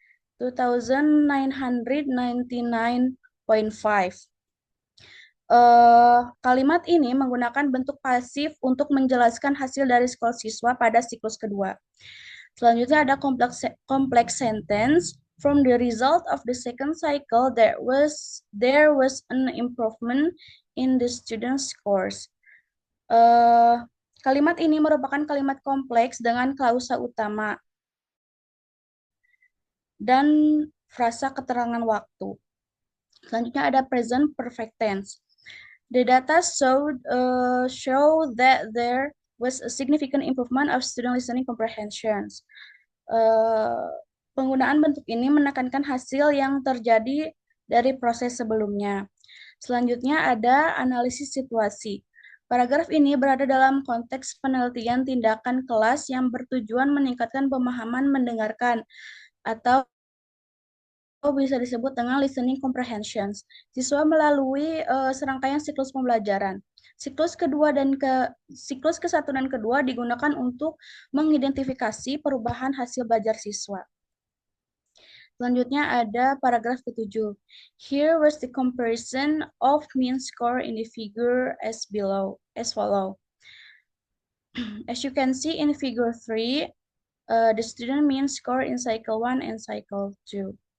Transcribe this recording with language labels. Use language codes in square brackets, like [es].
[id] Kalimat ini menggunakan bentuk pasif untuk menjelaskan hasil dari skor siswa pada siklus kedua. Selanjutnya ada complex sentence. [en] From the result of the second cycle, there was an improvement in the student scores. [id] Kalimat ini merupakan kalimat kompleks dengan klausa utama dan frasa keterangan waktu. Selanjutnya ada present perfect tense. [en] The data show that there was a significant improvement of student listening comprehensions. [id] Penggunaan bentuk ini menekankan hasil yang terjadi dari proses sebelumnya. Selanjutnya ada analisis situasi. Paragraf ini berada dalam konteks penelitian tindakan kelas yang bertujuan meningkatkan pemahaman mendengarkan atau bisa disebut dengan listening comprehensions. Siswa melalui serangkaian siklus pembelajaran. Siklus ke-1 dan kedua digunakan untuk mengidentifikasi perubahan hasil belajar siswa. Selanjutnya ada paragraf ke-7. [en] Here was the comparison of mean score in the figure as follow. As you can see in figure 3, the student mean score in cycle 1 and cycle 2.